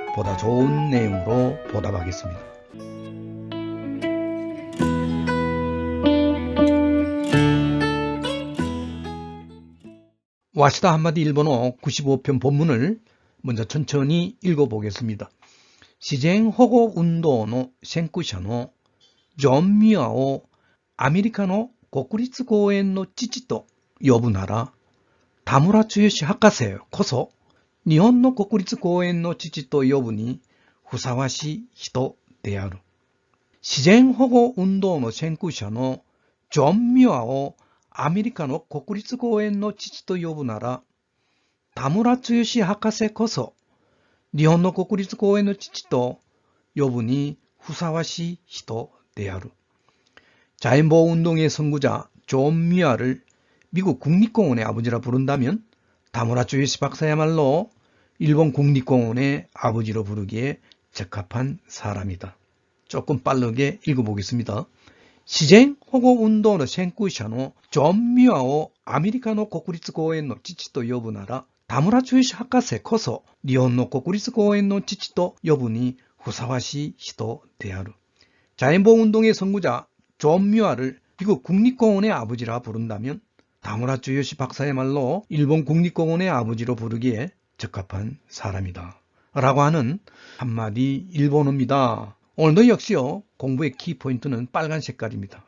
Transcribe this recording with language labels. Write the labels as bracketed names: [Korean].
[Korean] 보다 좋은 내용으로 보답하겠습니다. 와시다 한마디 일본어 95편 본문을 먼저 천천히 읽어보겠습니다. [Japanese] 시쟁保護 운동의 先駆者のジョン・ミュアをアメリカの国立公園の父と呼ぶなら、田村剛博士こそ日本の国立公園の父と呼ぶにふさわしい人である。自然保護運動の先駆者のジョン・ミュアをアメリカの国立公園の父と呼ぶなら、田村剛博士こそ日本の国立公園の父と呼ぶにふさわしい人である。 [Korean] 자연보호운동의 선구자 존 뮤아를 미국 국립공원의 아버지라 부른다면 다무라 조요시 박사야말로 일본 국립공원의 아버지로 부르기에 적합한 사람이다. 조금 빠르게 읽어보겠습니다. [Japanese] 시쟁保護運動の先駆者のジョン・ミュアをアメリカの国立公園の父と呼ぶなら、田村剛博士こそ日本の国立公園の父と呼ぶにふさわしい人である。 [Korean] 자연보호운동의 선구자 존 뮤아를 미국 국립공원의 아버지라 부른다면 다무라 조요시 박사야말로 일본 국립공원의 아버지로 부르기에 적합한 사람이다. 라고 하는 한마디 일본어입니다. 오늘도 역시요 공부의 키포인트는 빨간 색깔입니다.